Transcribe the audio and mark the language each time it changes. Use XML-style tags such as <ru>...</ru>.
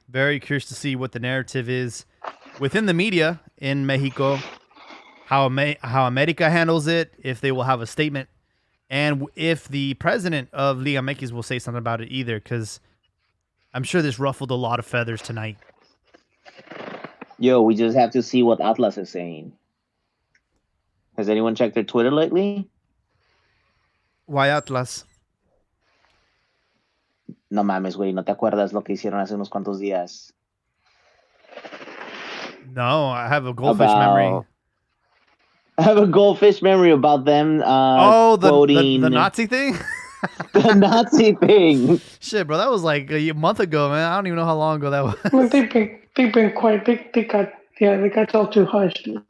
<en>Very curious to see what the narrative is within the media in Mexico, how America handles it, if they will have a statement, and if the president of Liga MX will say something about it either, because I'm sure this ruffled a lot of feathers tonight. Yo, we just have to see what Atlas is saying. Has anyone checked their Twitter lately? Why Atlas?</en> <es>No mames, güey, ¿no te acuerdas lo que hicieron hace unos cuantos días?</es> <en>No, I have a goldfish memory. I have a goldfish memory about them quoting... the Nazi thing? The Nazi thing. Shit, bro, that was like a month ago, man. I don't even know how long ago that was. Well, they've been quite... They got all too hushed.</en>